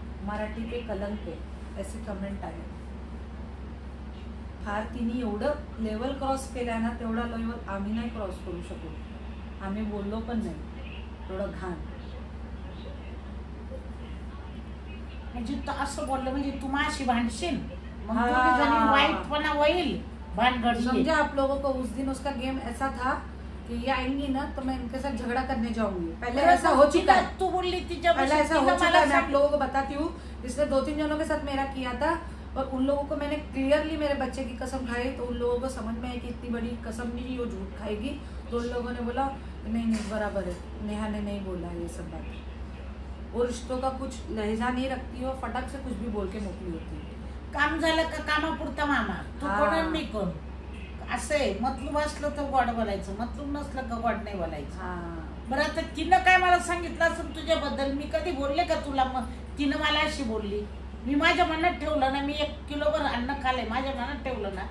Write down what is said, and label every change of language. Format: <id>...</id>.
<mr>मराठी पे कलंक पे असे कमेंट आहे। फार तिने एवढं लेवल क्रॉस केलाय ना, तेवढा लेवल आम्ही नाही क्रॉस करू शकू, आम्ही बोललो पण नाही एवढं घाण। म्हणजे असं बोललं म्हणजे तू माझी भांडशील, वाईटपणा होईल भानगड।</mr> <hi>समझा आप लोगों को? उस दिन उसका गेम ऐसा था कि ये आएंगी ना तो मैं इनके साथ झगड़ा करने जाऊंगी। पहले ऐसा हो चुका है, तू बोली पहले ऐसा हो चुका है। मैं आप लोगों को बताती हूँ, इसने 2-3 जनों के साथ मेरा किया था, और उन लोगों को मैंने क्लियरली मेरे बच्चे की कसम खाई, तो उन लोगों को समझ में आई कि इतनी बड़ी कसम नहीं, वो झूठ खाएगी। तो उन लोगों ने बोला नहीं बराबर है, नेहा ने नहीं बोला ये सब बात। वो रिश्तों का कुछ लहजा नहीं रखती, वो फटाक से कुछ भी बोल के मोकली होती है।</hi> <mr>काम झालं का कामापुरता मामा, तू कोण आणि मी कोण, असं आहे। मतलब असलं तर गोड बोलायचं, मतलब नसलं का गोड नाही बोलायचं। बरं आता तिनं काय मला सांगितलं असं तुझ्याबद्दल? मी कधी बोलले का तुला? मग तिनं मला अशी बोलली, मी माझ्या मनात ठेवलं ना, मी 1 किलोभर अन्न खाल्लंय, माझ्या मनात ठेवलं ना।</mr>